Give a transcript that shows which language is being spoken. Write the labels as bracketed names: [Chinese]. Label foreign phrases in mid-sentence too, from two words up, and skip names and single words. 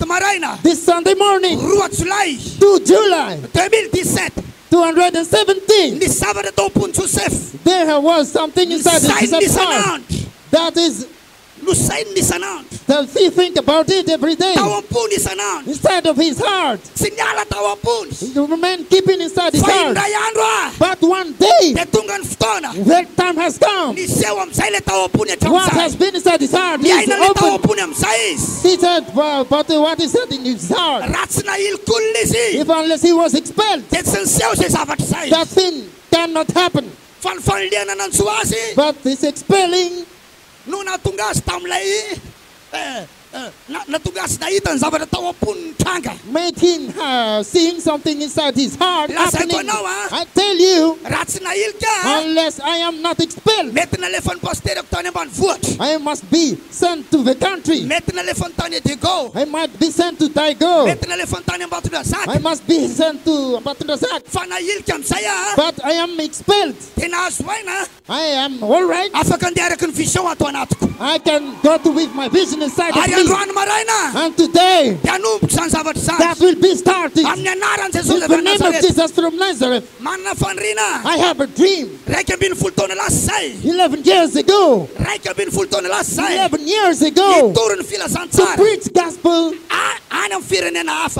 [English] this Sunday morning, 2 July 2017. 217, [Malagasy] Ni savatra tao am-pony Joseph. [English] there was something inside [Malagasy] Sainy [English] his heart. [Malagasy] isanandro. [English] That is, [Malagasy] No sainy isanandro. [English] that he think about it every day. [Malagasy] Tao am-pony isanandro. [English] Inside of his heart. [Malagasy] Tsy niala tao am-pony. [English] He remained keeping inside his [Malagasy] Fa [English] heart. [Malagasy] indray andro [English] But one day, [Malagasy] dia tonga ny fotoana. [English] that time has come. [Malagasy] Niseho am'izay le tao am-pony [English] What has [Malagasy] hatramin'izay. [English] been inside his heart is [Malagasy] Niaina le tao [English] open. [Malagasy] am-pony am'izay izy. [English] He said, well, but what is said in his heart, [Malagasy] Raha tsy nahilikolina izy. [English] if unless he was expelled, [Malagasy] Dia tsy niseho izay zavatra izay. [English] that thing cannot happen. [Malagasy] Fa ny fanoliana nanjo azy [English] But this expelling, [Malagasy] no nahatonga azy tam'ilay nahatonga azy nahita ny zavatra tao am-pony ny tranga. [English] made him seeing something inside his heart [Malagasy] Lazaiko [English] happening. [Malagasy] anao [English] I tell you, [Malagasy] raha tsy nahilika [English] unless I am not expelled, [Malagasy] mety nalefa ny pasterako tany ambanivohitra. [English] I must be sent to the country. [Malagasy] Mety nalefa ny tany Diego. [English] I might be sent to Dago. [Malagasy] Mety nalefa ny tany [English] I [Malagasy] Ambatondrazaka. [English] must be sent to Batundazak. [Malagasy] Fa nahilika am'izay [English] But I am expelled. [Malagasy] tena azo aina [English] I am all right. [Malagasy] afaka andeha araky ny vision ato anatiko. [English] I can go to with my vision inside of [Malagasy] Ary [English] me. [Malagasy] androany maraina [English] And today, [Malagasy] dia anomboka zany zavatra [English] that [Malagasy] zany. [English] will be started. [Malagasy] Amin'ny anaran'i [English] In [Malagasy] Jesosy [English] the [Malagasy] avy [English] name of [Malagasy] Nazareth. [English] Jesus from Nazareth, [Malagasy] Manana faniriana [English] I have a dream. [Malagasy] raiky ambin'ny folo taona lasa zay. [English] 11 years ago, [Malagasy] Raiky ambin'ny folo taona lasa zay. [English] 11 years ago, [Malagasy] Itoro ny [English] to [Malagasy] filazantsara [English] preach gospel [Malagasy] any amin'ny firenena hafa.